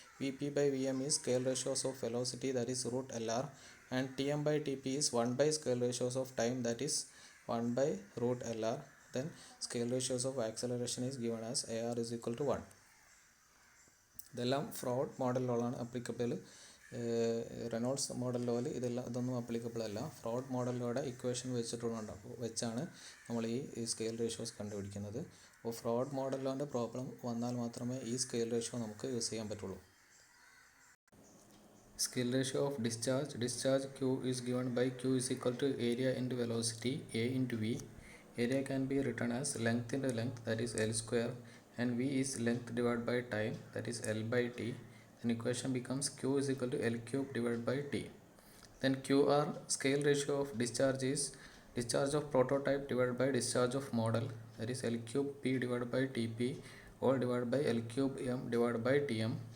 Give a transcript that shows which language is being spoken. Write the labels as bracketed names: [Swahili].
[English] Vp by Vm is scale ratios of velocity, that is root LR, and Tm by Tp is 1 by scale ratios of time, that is 1 by root LR. Then scale ratios of acceleration is given as AR is equal to 1. [Malayalam] ഇതെല്ലാം fraud മോഡലിലാണ് applicable. Reynolds model ലോയിൽ ഇതൊന്നും applicable അല്ല. Fraud മോഡലിലൂടെ equation വെച്ചാണ് നമ്മൾ ഈ scale ratios കണ്ടുപിടിക്കുന്നത്. അപ്പോൾ fraud model ലോൻ്റെ problem വന്നാൽ മാത്രമേ ഈ സ്കെയിൽ റേഷ്യോ നമുക്ക് യൂസ് ചെയ്യാൻ പറ്റുള്ളൂ. [English] Scale ratio of discharge. Discharge Q is given by Q is equal to area into velocity A into V. Area can be written as length into length, that is L square, and V is length divided by time, that is L by T. Then equation becomes Q is equal to L cube divided by T. Then QR, scale ratio of discharge, is discharge of prototype divided by discharge of model, that is L cube P divided by TP all divided by L cube M divided by TM.